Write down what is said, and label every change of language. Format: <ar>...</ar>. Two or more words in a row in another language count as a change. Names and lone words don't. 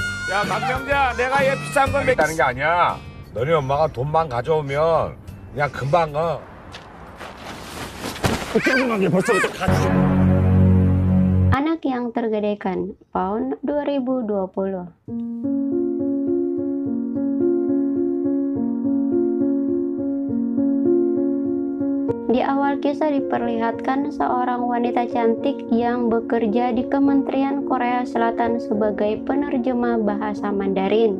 <ko>야, 박명자, 내가 얘 비싼 걸 있다는 게 아니야. 너네 엄마가 돈만 가져오면 그냥 금방 조그맣게 벌써부터 가지.</ko> <id>Anak yang tergadaikan, PAUD 2020. Di awal kisah diperlihatkan seorang wanita cantik yang bekerja di Kementerian Korea Selatan sebagai penerjemah bahasa Mandarin.</id>